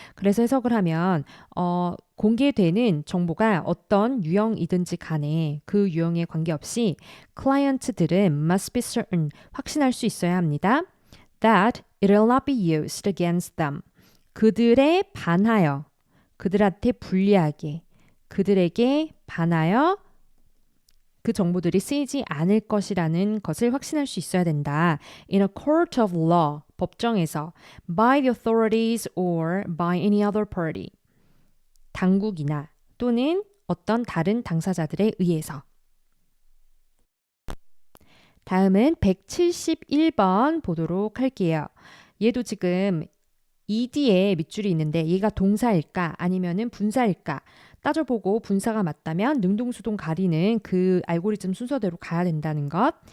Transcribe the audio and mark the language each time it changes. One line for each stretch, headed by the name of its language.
Korean: 그래서 해석을 하면 공개되는 정보가 어떤 유형이든지 간에 그 유형에 관계없이 클라이언트들은
English: must be certain,
Korean: 확신할 수 있어야 합니다.
English: that it will not be used against them.
Korean: 그들에 반하여, 그들한테 불리하게, 그들에게 반하여 그 정보들이 쓰이지 않을 것이라는 것을 확신할 수 있어야 된다.
English: In a court of law,
Korean: 법정에서
English: by the authorities or by any other party.
Korean: 당국이나 또는 어떤 다른 당사자들에 의해서. 다음은 171번 보도록 할게요. 얘도 지금 ed에 밑줄이 있는데 얘가 동사일까 아니면은 분사일까 따져보고 분사가 맞다면 능동수동 가리는 그 알고리즘 순서대로 가야 된다는 것.